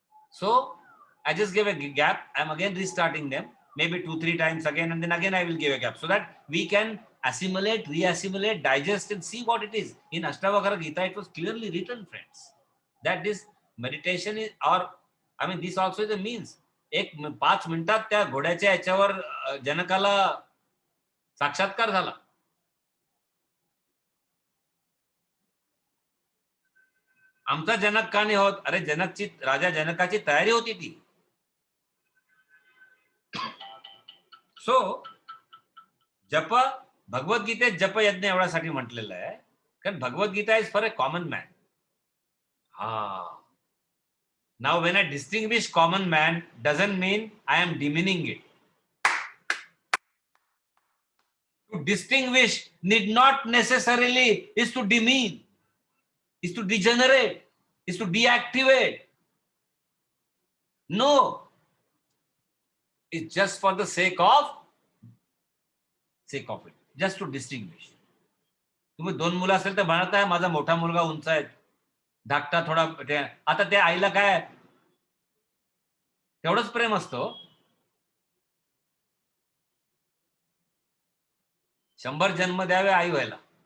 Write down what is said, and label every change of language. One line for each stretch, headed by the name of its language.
English: So I just gave a gap. I'm again restarting them, maybe 2-3 times again, and then again I will give a gap so that we can assimilate, re-assimilate, digest, and see what it is. In Ashtavakra Gita, it was clearly written, friends, that this meditation is, or I mean, this also is a means.
Marathi: 5 मिनिटात त्या घोड्याच्या याच्यावर जनकाला साक्षात्कार झाला. आमचा जनक का नाही होत? अरे राजा जनकाची तयारी होती ती. सो जप, भगवद्गीतेत जप यज्ञ एवढ्यासाठी म्हटलेलं आहे कारण Bhagavad Gita is for a common man.
English: Now when I distinguish common man doesn't mean I am demeaning it. To distinguish need not necessarily is to demean, is to degenerate, is to deactivate. No. It's just for the sake of it. Just to distinguish.
Marathi: तुम्ही 2 मुलं असेल तर म्हणत आहे माझा मोठा मुलगा उंच आहे, धाकटा थोडा. आता त्या आईला काय तेवढंच प्रेम असतं. 100 जन्म द्यावे आई व्हायला.